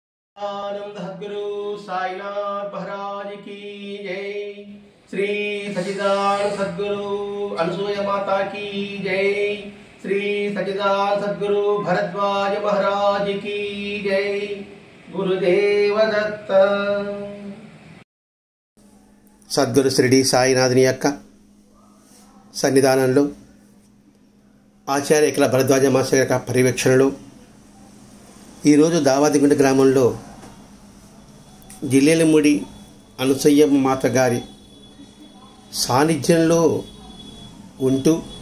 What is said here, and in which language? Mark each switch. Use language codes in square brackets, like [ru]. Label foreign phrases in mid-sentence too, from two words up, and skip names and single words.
[hi] आनंद सद्गुरु साईनाथ महाराज की जय। श्री सच्चिदानंद सद्गुरु अनसूय माता की जय। श्री सच्चिदानंद सद्गुरु भरद्वाज महाराज की जय। गुरुदेव दत्त। [te] సద్గురు శ్రీడి సాయినాథుని యొక్క సన్నిధానంలో ఆచార్య భరద్వాజ మాస్టర్ యొక్క పర్యవేక్షణలో ఈరోజు దావాదిగుంట గ్రామంలో జిల్లెలముడి అనసూయమ్మ మాత గారి సాన్నిధ్యంలో ఉంటూ